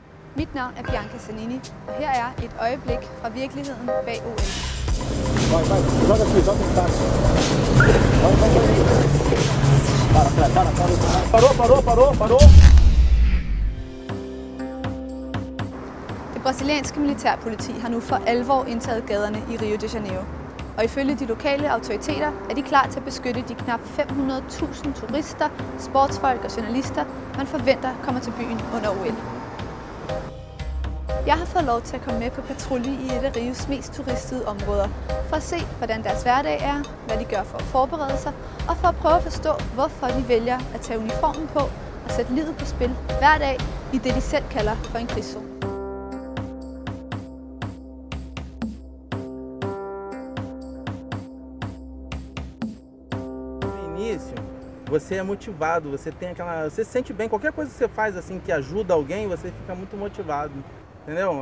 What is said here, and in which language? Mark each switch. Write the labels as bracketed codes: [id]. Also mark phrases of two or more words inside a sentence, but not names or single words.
[da] Mit navn er Bianca Zanini, og her er et øjeblik fra virkeligheden bag OL. [pt] Vai, joga aqui, joga em taxa. Vai. Parou. [da] Det brasilianske militærpoliti har nu for alvor indtaget gaderne i Rio de Janeiro. Og ifølge de lokale autoriteter er de klar til at beskytte de knap 500.000 turister, sportsfolk og journalister, man forventer kommer til byen under OL. Jeg har fået lov til at komme med på patrulje i et af Rios mest turistede områder, for at se, hvordan deres hverdag er, hvad de gør for at forberede sig, og for at prøve at forstå, hvorfor de vælger at tage uniformen på og sætte livet på spil hver dag i det, de selv kalder for en krigszone. [pt] Você é motivado, você tem aquela, você se sente bem, qualquer coisa que você faz assim que ajuda alguém, você fica muito motivado, entendeu?